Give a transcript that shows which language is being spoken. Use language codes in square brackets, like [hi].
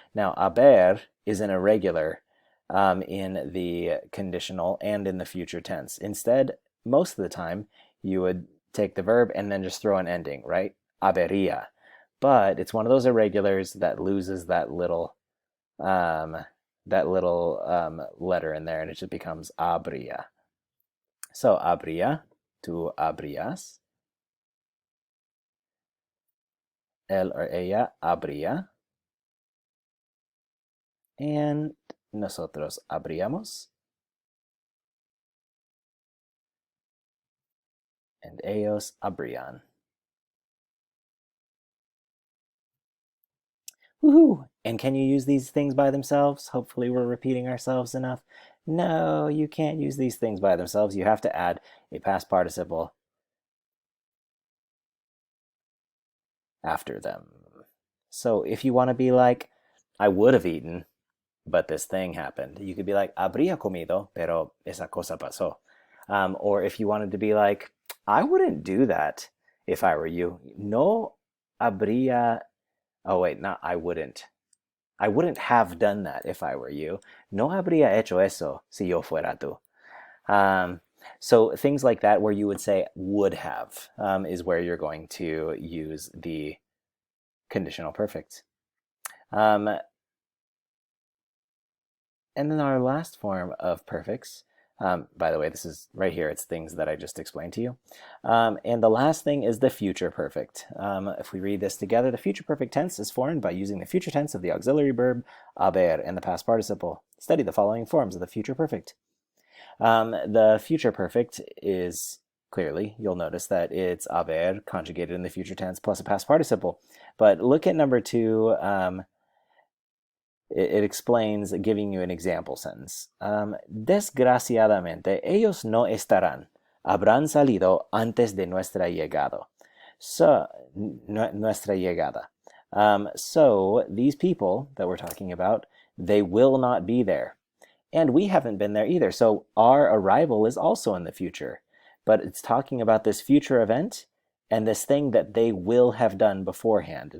[en] Now, haber is an irregular in the conditional and in the future tense. Instead, most of the time, you would take the verb and then just throw an ending, right? Habería. But it's one of those irregulars that loses um, that little letter in there, and it just becomes habría. [es] So habría, tú habrías, él or ella habría, and nosotros habríamos, and ellos habrían. [en] Woohoo! And can you use these things by themselves? Hopefully we're repeating ourselves enough. No, you can't use these things by themselves. You have to add a past participle after them. So if you want to be like, I would have eaten, but this thing happened, you could be like, [es] habría comido, pero esa cosa pasó. [en] Or if you wanted to be like, I wouldn't do that if I were you. [es] No habría. [en] Oh, wait, not I wouldn't. I wouldn't have done that if I were you. [es] No habría hecho eso si yo fuera tú. [en] Um, so things like that where you would say would have is where you're going to use the conditional perfect. Um, and then our last form of perfects, by the way, this is right here, it's things that I just explained to you. And the last thing is the future perfect. If we read this together, the future perfect tense is formed by using the future tense of the auxiliary verb haber and the past participle. Study the following forms of the future perfect. The future perfect is clearly, you'll notice that it's haber conjugated in the future tense plus a past participle. But look at number 2. It explains, giving you an example sentence. [es] Desgraciadamente, ellos no estarán. Habrán salido antes de nuestra llegada. So, nuestra llegada. [en] So these people that we're talking about, they will not be there. And we haven't been there either. So our arrival is also in the future. But it's talking about this future event and this thing that they will have done beforehand.